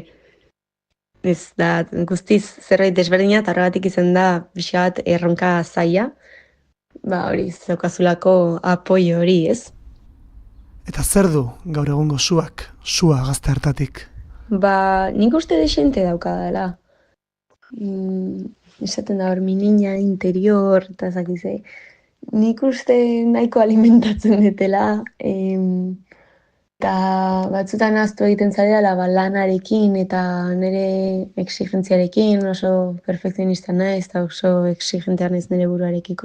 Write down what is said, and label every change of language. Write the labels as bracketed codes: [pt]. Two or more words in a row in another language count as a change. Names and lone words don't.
[eu] Ez da, guztiz zerbait desberdina eta horregatik izan da pixka bat erronka zaila, hori zaukazulako apoio hori, ez? Eta zer du gaur egungo sua gazte hartatik? Nik uste desente daukadala. Esaten da hor, [es] mi niña interior, [eu] eta zakizei. Nik uste nahiko alimentatzen dutela, eta batzutan ahaztu egiten zaidala lanarekin eta nire exigentziarekin, oso perfekzionista naiz eta oso exigentea naiz nire buruarekiko.